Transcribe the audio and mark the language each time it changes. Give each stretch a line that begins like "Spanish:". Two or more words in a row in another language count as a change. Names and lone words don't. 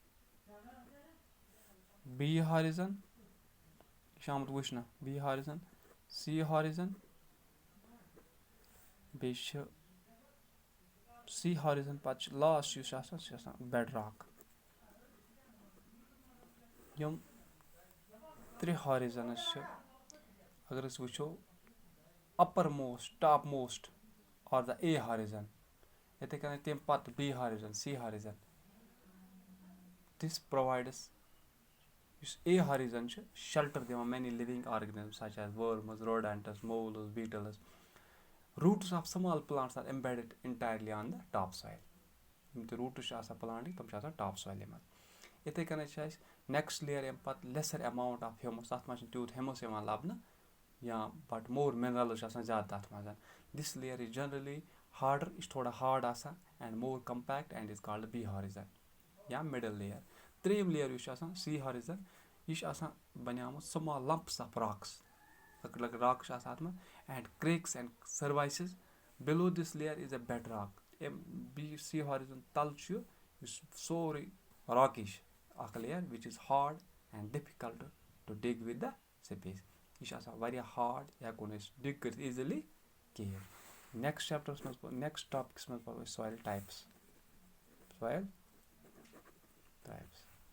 English: B horizon
Kashmiri: یہِ چھُ آمُت وٕچھنہٕ
English: B horizon C horizon
Kashmiri: بیٚیہِ چھِ
English: C horizon
Kashmiri: پَتہٕ چھُ لاسٹ یُس آسان سُہ چھُ آسان
English: bed rock
Kashmiri: یِم ترٛےٚ ہارِزَنٕز چھِ اگر أسۍ وٕچھو
English: upper most top most are the A horizon
Kashmiri: یِتھَے کٔنۍ تَمہِ پَتہٕ
English: B horizon C horizon this provides
Kashmiri: یُس
English: A horizon
Kashmiri: چھُ
English: شَلٹَر دِوان many living organism such as worms rodents moles beetles roots of small plants are embedded entirely on the top soil
Kashmiri: یِم تہِ روٗٹٕس چھِ آسان پٕلانٹٕکۍ تِم چھِ آسان ٹاپ سویلہِ منٛز یِتھَے کٔنۍ چھِ اَسہِ نیکسٹ لیر اَمہِ پَتہٕ
English: lesser amount of humus
Kashmiri: تَتھ منٛز چھِنہٕ تیوٗت ہیوٗمَس یِوان لَبنہٕ یا
English: but more minerals
Kashmiri: چھِ آسان زیادٕ تَتھ منٛز
English: this layer is generally harder
Kashmiri: یہِ چھُ تھوڑا ہارڈ آسان
English: and more compact and is called B horizon or middle layer
Kashmiri: ترٛیٚیِم لیر یُس چھُ آسان
English: C horizon
Kashmiri: یہِ چھُ آسان بَنیومُت
English: small lumps of rocks
Kashmiri: لۄکٕٹۍ لۄکٕٹۍ راکٕس چھِ آسان اَتھ منٛز
English: and cracks and crevices below this layer is a bed rock B C horizon
Kashmiri: تَل چھُ یُس سورُے راکی چھُ اکھ لیر
English: which is hard and difficult to dig with the space
Kashmiri: یہِ چھِ آسان واریاہ ہارڈ یہِ ہٮ۪کو نہٕ أسۍ ڈِگ کٔرِتھ ایٖزِلی کِہیٖنۍ
English: next chapters
Kashmiri: منٛز
English: next topics
Kashmiri: منٛز پَرو أسۍ
English: soil types